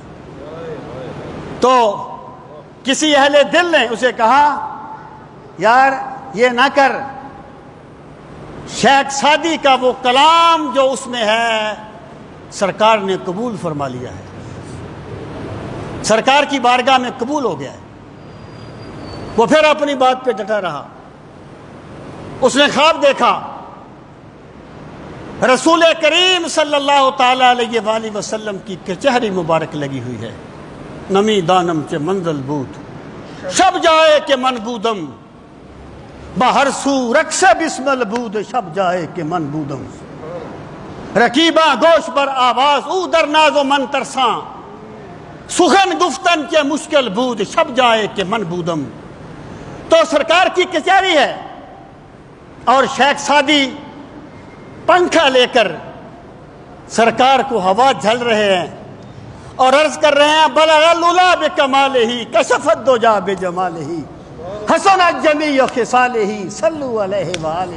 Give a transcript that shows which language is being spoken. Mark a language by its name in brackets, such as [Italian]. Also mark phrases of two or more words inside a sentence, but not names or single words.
[Urdu] تو کسی اہل دل نے اسے کہا یار یہ نہ کر، شیخ سعدی کا وہ کلام جو اس میں ہے سرکار نے قبول فرما لیا ہے، سرکار کی بارگاہ میں قبول ہو گیا ہے۔ وہ پھر اپنی بات پہ ڈٹا رہا۔ اس نے خواب دیکھا رسول کریم [Arabic] صلی اللہ تعالی علیہ وآلہ وسلم [Urdu] کی کچہری مبارک لگی ہوئی ہے، [Persian] نمی دانم کے منزل بود شب جائے کہ من بودم، باہر سو رقص بسمل بود شب جائے کہ من بودم، رکیباں گوش بر آواز او در ناز و من ترساں، سخن گفتن کے مشکل بود شب جائے کہ من بودم. [Urdu] تو سرکار کی کچہری ہے اور شیخ سعدی پنکھا لے کر سرکار کو ہوا جھل رہے ہیں اور عرض کر رہے ہیں [Arabic] بلغ العلا بکمالہ کشفت دجا بجمالہ حسنت جمیع خصالہ صلوا علیہ وآلہ.